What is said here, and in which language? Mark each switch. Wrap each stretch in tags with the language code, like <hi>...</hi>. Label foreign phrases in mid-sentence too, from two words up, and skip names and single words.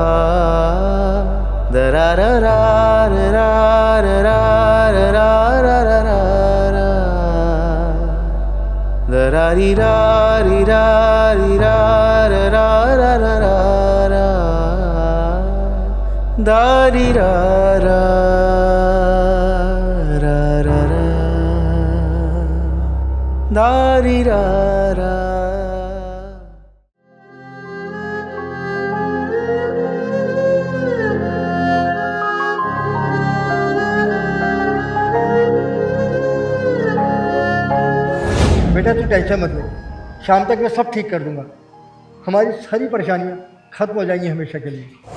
<hi>दरा रा रा रे रा रे रा रे रा रा रा रा रा दरा री रा री रा री रा रे रा रा रा रा रा दा री रा रा रा रा रा दा री रा रा। बेटा तू टेंशन मत ले, शाम तक मैं सब ठीक कर दूंगा, हमारी सारी परेशानियां खत्म हो जाएंगी हमेशा के लिए।</hi>